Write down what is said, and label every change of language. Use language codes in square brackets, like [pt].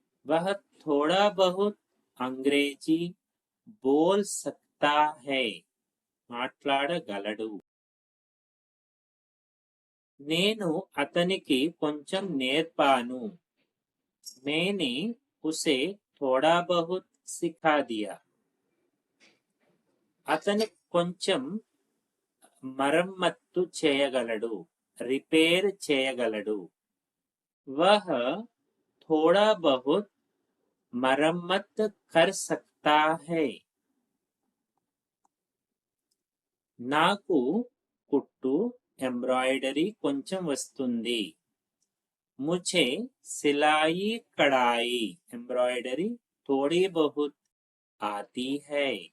[hi] वह थोड़ा बहुत अंग्रेजी बोल सकता है. [te] మాట్లాడగలడు. నేను అతనికి కొంచెం నేర్పాను. [hi] मैंने उसे थोड़ा बहुत सिखा दिया. [te] అతను కొంచెం మరమ్మత్తు చేయగలడు, రిపేర్ చేయగలడు. [hi] वह थोड़ा बहुत मरम्मत कर सकता है. [te] నాకు కుట్టు, ఎంబ్రాయిడరీ కొంచెం వస్తుంది. [hi] मुझे सिलाई कढ़ाई एम्ब्रॉयडरी थोड़ी बहुत आती है.